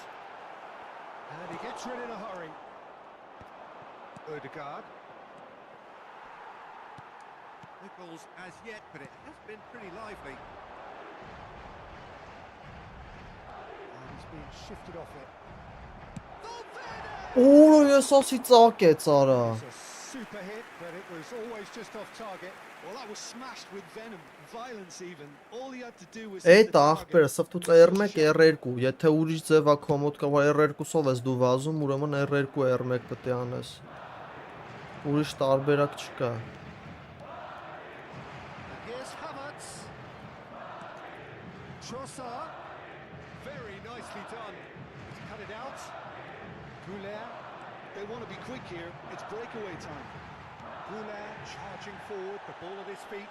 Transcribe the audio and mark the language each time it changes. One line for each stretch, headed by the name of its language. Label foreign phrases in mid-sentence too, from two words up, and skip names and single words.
English: And he gets rid in a hurry. Odegaard. Nichols as yet, but it has been pretty lively. And he's being shifted off it.
Armenian: Օրո ես ասի ծակեց արա։
English: It's a super hit, but it was always just off target. Well, that was smashed with venom, violence even. All he had to do was
Armenian: Էդ աղբերը սվտուց R1, R2, եթե ուրիշ ձևա կոմոդ կա R2-ով ես դու վազում, ուրեմն R2, R1 պետք է անես։ Ուրիշ տարբերակ չկա։
English: Here's Havertz. Trossard. Very nicely done. He's cut it out. Goulet. They want to be quick here. It's breakaway time. Goulet charging forward, the ball at his feet.